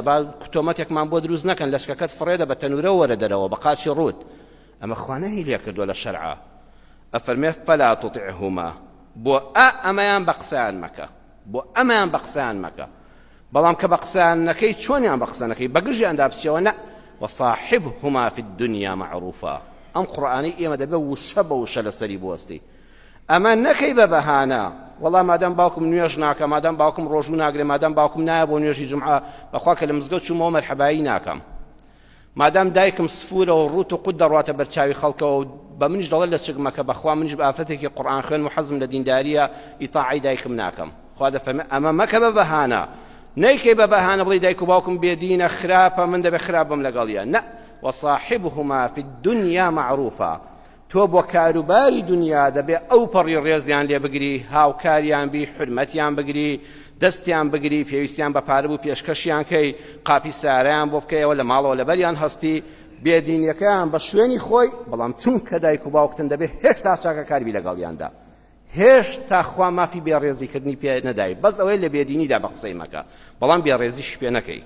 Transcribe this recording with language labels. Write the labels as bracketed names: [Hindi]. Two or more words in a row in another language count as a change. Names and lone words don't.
[Central Kurdish] با تۆمەتێکمان بۆ دروست نەکەن، لەشکەکەت فڕێدە بە تەنورە وەرە دەرەوە بە قاچی ڕوود. ئەمە خوا نەهی لێ کردووە لە شەرعا. ئەفەرمێ [Arabic] فەلا تطیعهما، [Central Kurdish] بۆ ئەمەیان بە قسەیان مەکە، بۆ ئەمەیان بە قسەیان مەکە. بەڵام کە بە قسەیان نەکەی چۆنیان بە قسە نەکەی؟ بەگژیاندا بچێەوە نە. [Arabic] وصاحبهما في الدنيا معروفا. [Central Kurdish] ئەم قورئانی ئێمە دەبێت وشە بە وشە لەسەری بوەستی. ئەمە نەکەی بە بەهانە، وەڵام مادام باوکم نوێژ ناکە، مادام باوکم ڕۆژوو ناگرێ، مادام باوکم نایە بۆ نوێژی جومعە، بەخوا کە لە مزگەوت چوومەوە مەرحەبایی ناکەم، مادام دایکم سفورە و ڕوت و قوت دەڕواتە بەرچاوی خەڵکەوە و بە منیش دەڵێت لە چگمەکە، بەخوا منیش بە ئافرەتێکی قورئان خوێن و حەزم لە دینداریە ئیتاعی دایکم ناکەم. خوا دەفەرمێ ئەمە مەکە بە بەهانە. نەیکەی بە بەهانە بڵێ دایک و باوکم بێدینە، خراپە، من دەبێ خراپم لەگەڵیە. نە، [Arabic] وصاحبهما في الدنيا معروفا. [Central Kurdish] تۆ بۆ کاروباری دنیا دەبێ ئەو پەڕی ڕێزیان لێ بگری، هاوکاریان بی، حرمەتیان بگری، دەستیان بگری، پێویستیان بە پارە بوو پێشکەشیان کەی، قاپی سارەیان بۆ بکەیەوە لە ماڵەوە لەبەریان هەستی، بێدینیەکەیان بە شوێنی خۆی، بەڵام چونکە دایک و باوکتن دەبێ هێشتا چاکەکاری لەگەڵیاندا، هێشتا خوا مافی بێڕێزیکردنی پێ نەدای، بەس ئەوەی لە بێدینیدا بە قسەی مەکە، بەڵام بێڕێزیش پێ نەکەی.